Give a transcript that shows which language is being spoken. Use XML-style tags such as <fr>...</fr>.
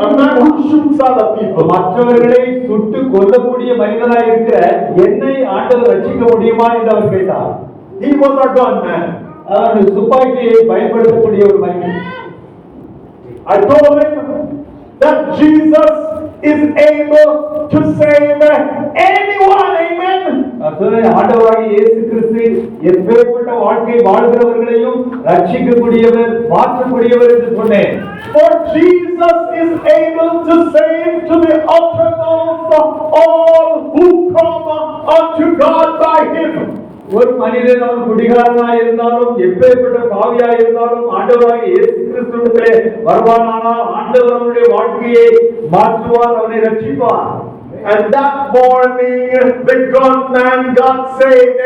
<ta>மற்றவர்களை சுட்டு கொல்லக்கூடிய மனிதனாய் இருக்கிற என்னை ஆண்டவர் ரட்சிக்க முடியுமா என்று அவர் கேட்டார்.</ta> <en>He was a gunman.</en> <ta>அவர் துப்பாக்கியை பயன்படுத்தக்கூடிய ஒரு மனிதன்.</ta> <en>I told him that Jesus is able to save anyone. Amen.</en> <ta>ஆண்டவராகிய இயேசு கிறிஸ்து எப்பேற்பட்ட வாழ்க்கை வாழ்கிறவர்களையும் ரட்சிக்கக்கூடியவர், மாற்றக்கூடியவர் என்று சொன்னேன்.</ta> <en>For Jesus is able to save to the uttermost all who come unto God by Him.</en> <ta>ஒரு மனிதன் அவன் குடிகாரனாய் இருந்தாலும் எப்பேற்பட்ட பாவியாய் இருந்தாலும் ஆண்டவராகிய இயேசு கிறிஸ்துவிடத்திலே வருவானானால் ஆண்டவர் அவனுடைய வாழ்க்கையை மாற்றுவார், அவனை ரட்சிப்பார்.</ta> <en>And that morning the gunman got saved.</en>